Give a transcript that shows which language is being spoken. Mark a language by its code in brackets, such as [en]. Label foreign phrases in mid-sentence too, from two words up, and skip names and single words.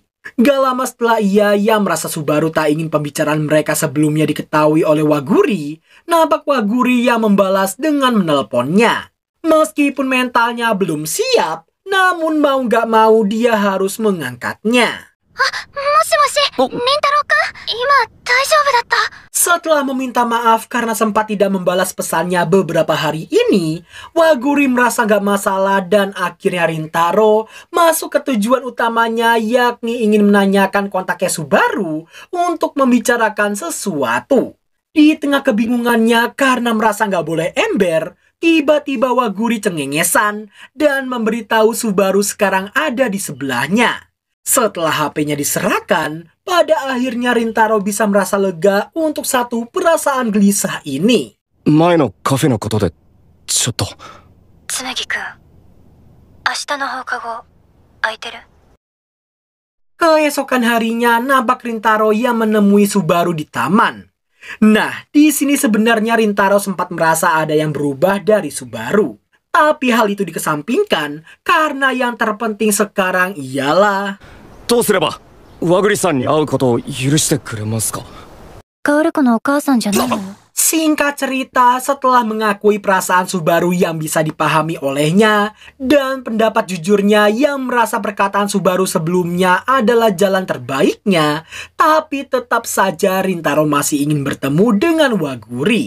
[id] Gak lama setelah ia merasa Subaru tak ingin pembicaraan mereka sebelumnya diketahui oleh Waguri, nampak Waguri yang membalas dengan menelponnya. Meskipun mentalnya belum siap, namun mau nggak mau dia harus mengangkatnya. [ja] もしもし、りんたろうくん、今大丈夫だった？ [id] Setelah meminta maaf karena sempat tidak membalas pesannya beberapa hari ini, Waguri merasa gak masalah dan akhirnya Rintaro masuk ke tujuan utamanya, yakni ingin menanyakan kontaknya Subaru untuk membicarakan sesuatu. Di tengah kebingungannya karena merasa gak boleh ember, tiba-tiba Waguri cengengesan dan memberitahu Subaru sekarang ada di sebelahnya. Setelah HP-nya diserahkan, pada akhirnya Rintaro bisa merasa lega untuk satu perasaan gelisah ini. [ja] 前のカフェのことでちょっと。紬くん、明日の放課後空いてる？ [id] Keesokan harinya, nampak Rintaro yang menemui Subaru di taman. Nah, di sini sebenarnya Rintaro sempat merasa ada yang berubah dari Subaru. Tapi hal itu dikesampingkan karena yang terpenting sekarang ialah [ja] どうすれば和栗さんに会うことを許してくれますか？薫子のお母さんじゃないの？ [id] Singkat cerita, setelah mengakui perasaan Subaru yang bisa dipahami olehnya dan pendapat jujurnya yang merasa perkataan Subaru sebelumnya adalah jalan terbaiknya, tapi tetap saja Rintaro masih ingin bertemu dengan Waguri.